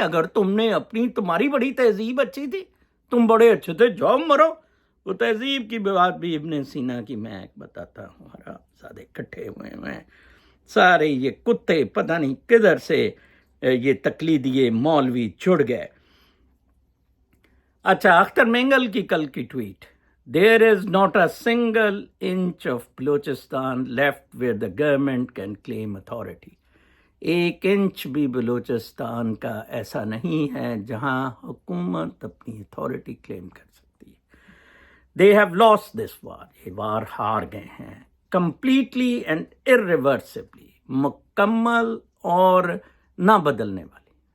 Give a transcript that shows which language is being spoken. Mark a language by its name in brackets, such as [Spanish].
[Urdu] اگر تم نے تمہاری بڑی تہذیب اچھی تھی, تم بڑے اچھے تھے, جاؤ مرو. وہ تہذیب کی بات بھی ابن سینا کی میں ایک بتاتا ہوں. حرام زادے اکٹھے ہوئے ہیں سارے یہ کتے, پتہ نہیں کدھر سے یہ تقلیدی مولوی چھڑ گئے. اچھا, اختر مینگل کی کل کی tweet, [English] There is not a single inch of Balochistan left where the government can claim authority. [Urdu] 1 inch بھی بلوچستان کا ایسا نہیں ہے جہاں حکومت اپنی اتھارٹی کلیم کر سکتی ہے. [English] they have lost this war, [Urdu] یہ وار ہار گئے ہیں [English] completely and irreversibly, [Urdu] مکمل اور نہ بدلنے والی.